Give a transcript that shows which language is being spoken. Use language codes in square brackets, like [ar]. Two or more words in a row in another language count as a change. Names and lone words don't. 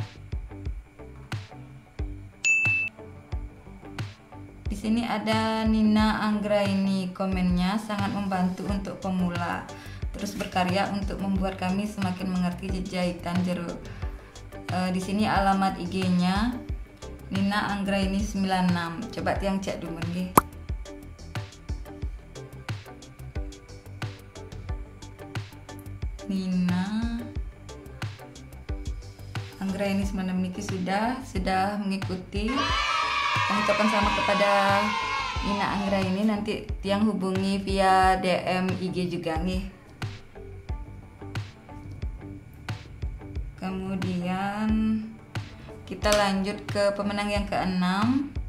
[id] Di sini ada Nina Anggraini, komennya sangat membantu untuk pemula, terus berkarya untuk membuat kami semakin mengerti jahitan jeruk. Di sini alamat IG-nya Nina Anggraini 96. Coba Tiang cek dulu nggih. Nina Anggraini 96 niki sudah mengikuti. Mengucapkan selamat kepada Nina Anggraini. Nanti Tiang hubungi via DM IG juga nih. Kemudian kita lanjut ke pemenang yang keenam.